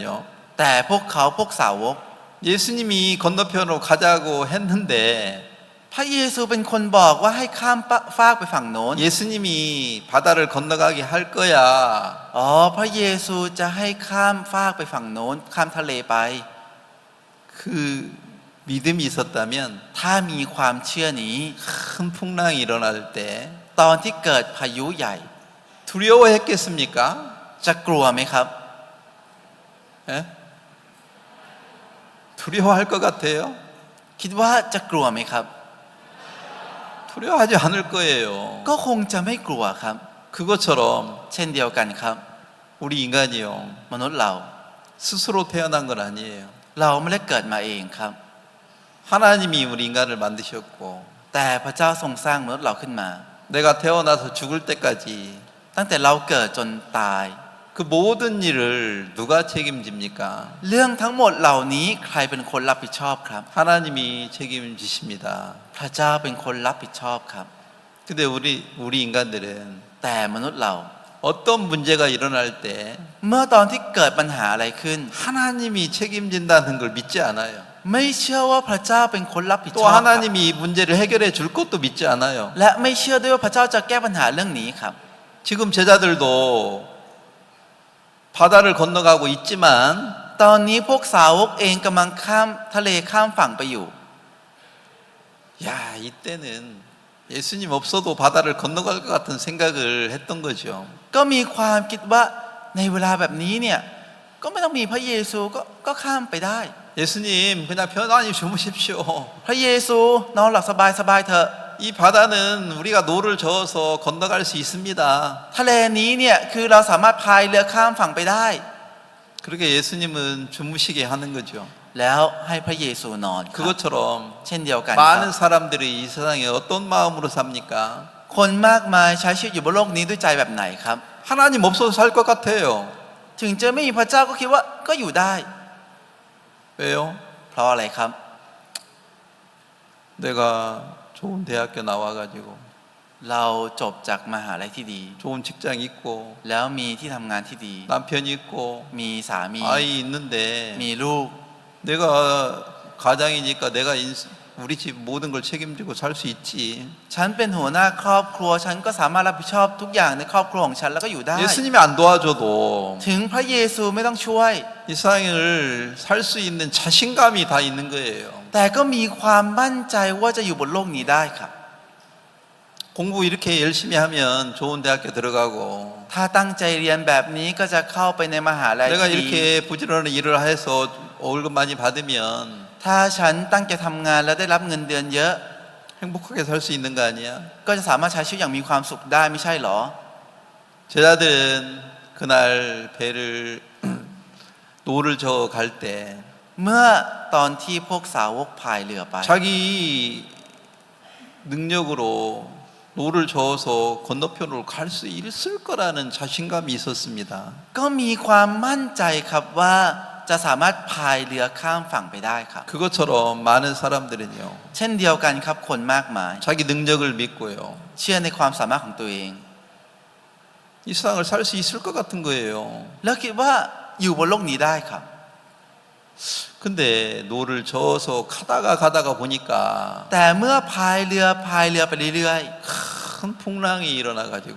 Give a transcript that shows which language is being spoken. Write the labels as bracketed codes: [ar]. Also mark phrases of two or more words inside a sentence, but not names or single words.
[th] แต่พวกเขาพวกสาวก [ko] 예수님이 건너편으로 가자고 했는데 [th] พระเยซูเป็นคนบอกว่าให้ข้ามฟากไปฝั่งโน้น [ko] 예수님이 바다를 건너가게 할 거야. [th] อ๋อพระเยซูจะให้ข้ามฟากไปฝั่งโน้นข้ามทะเลไป [ko] 그 믿음이 있었다면 [th] ถ้ามีความเชื่อนี้ [ko] 큰 풍랑이 일어날 때 [th] ตอนที่เกิดพายุใหญ่ [ko] 두려워했겠습니까? [th] จะกลัวไหมครับ [ko] 예? 두려워할 것 같아요? [th] คิดว่าจะกลัวไหมครับ [ko] 두려워하지 않을 거예요. [th] ก็คงจะไม่กลัวครับ [ko] 그것처럼 [th] เช่นเดียวกันครับ [ko] 우리 인간이요. [th] มนุษย์เรา [ko] 스스로 태어난 건 아니에요. [th] เราไม่ได้เกิดมาเองครับ [ko] 하나님이 우리 인간을 만드셨고 [th] แต่พระเจ้าทรงสร้างมนุษย์เราขึ้นมา [ko] 내가 태어나서 죽을 때까지 [th] ตั้งแต่เราเกิดจนตาย [ko] 그 모든 일을 누가 책임집니까? [th] เรื่องทั้งหมดเหล่านี้ใครเป็นคนรับผิดชอบครับ [ko] 하나님이 책임지십니다. [th] พระเจ้าเป็นคนรับผิดชอบครับ [ko] 근데 우리 인간들은 [th] แต่มนุษย์เรา [ko] 어떤 문제가 일어날 때 [th] เมื่อตอนที่เกิดปัญหาอะไรขึ้น [ko] 하나님이 책임진다는 걸 믿지 않아요. [th] ไม่เชื่อว่าพระเจ้าเป็นคนรับผิดช [ko] 또 [th] อบครับ [ko] 하나님이 이 문제를 해결해 줄 것도 믿지 않아요. [th] และไม่เชื่อด้วยว่าพระเจ้าจะแก้ปัญหาเรื่องนี้ครับ [ko] 지금 제자들도 바다를 건너가고 있지만 [th] ตอนนี้พวกสาวกเองกำลังข้ามทะเลข้ามฝั่งไปอยู่ [ko] 야, 이때는 예수님 없어도 바다를 건너갈 것 같은 생각을 했던 거죠. [th] ก็มีความคิดว่าในเวลาแบบนี้เนี่ยก็ไม่ต้องมีพระเยซูก็ข้ามไปได้ [ko] 예수님 그냥 편안히 주무십시오. [th] พระเยซูนอนหลับสบายๆเถอะ [ko] 이 바다는 우리가 노를 저어서 건너갈 수 있습니다. [th] ทะเลนี้เนี่ยคือเราสามารถพายเรือข้ามฝั่งไปได้ [ko] 그렇게 예수님은 주무시게 하는 거죠. [th] แล้วให้พระเยซูนอนครับ [ko] 그것처럼 [th] เช่นเดียวกันครับ [ko] 많은 사람들이 이 세상에 어떤 마음으로 삽니까? [th] คนมากมายใช้ชีวิตอยู่บนโลกนี้ด้วยใจแบบไหนครับ [ko] 하나님 없어도 살 것 같아요. [th] ถึงจะไม่มีพระเจ้าก็คิดว่าก็อยู่ได้ [ko] 왜요? [th] เพราะอะไรครับ [ko] 내가 좋은 대학교 나와가지고 [th] เราจบจากมหาลัยที่ดี [ko] 좋은 직장 있고 [th] แล้วมีที่ทำงานที่ดี [ko] 남편이 있고 [th] มีสามี [ko] 아이 있는데 [th] มีลูก [ko] 내가 가장이니까 내가 우리 집 모든 걸 책임지고 살 수 있지. [th] ฉันเป็นหัวหน้าครอบครัวฉันก็สามารถรับผิดชอบทุกอย่างในครอบครัวของฉันแล้วก็อยู่ได้ [ko] 예수님이 안 도와줘도 [th] ถึงพระเยซูไม่ต้องช่วย [ko] 이 세상을 살 수 있는 자신감이 다 있는 거예요. [th] แต่ก็มีความมั่นใจว่าจะอยู่บนโลกนี้ได้ครับ [ko] 공부 이렇게 열심히 하면 좋은 대학교 들어가고 [th] ถ้าตั้งใจเรียนแบบนี้ก็จะเข้าไปในมหาลัย [ko] 내가 [th] ที่ดี [ko] 이렇게 부지런히 일을 해서 월급 많이 받으면 [th] ถ้าฉันตั้งใจทำงานแล้วได้รับเงินเดือนเยอะ [ko] 행복하게 살 수 있는 거 아니야? [th] ก็จะสามารถใช้ชีวิตอย่างมีความสุขได้ไม่ใช่หรอ [ko] 제자들은 그날 배를 노를 저어 갈 때 [th] เมื่อตอนที่พวกสาวกพายเรือไป [ko] 자기 능력으로 노를 저어서 건너편으로 갈 수 있을 거라는 자신감이 있었습니다. [th] ก็มีความมั่นใจครับว่าจะสามารถพายเรือข้ามฝั่งไปได้ครับ [ko] 그것처럼 많은 사람들은요. [th] เช่นเดียวกันครับคนมากมาย [ko] 자기 능력을 믿고요. [th] เชื่อในความสามารถของตัวเอง [ko] 이 세상을 살 수 있을 것 같은 거예요. [th] แล้วคิดว่าอยู่บนโลกนี้ได้ครับ [ko] 근데 노를 저어서 가다가 보니까 [th] แต่เมื่อพายเรือไปเรื่อย [ko] 큰 큰 풍랑이 일어나 가지고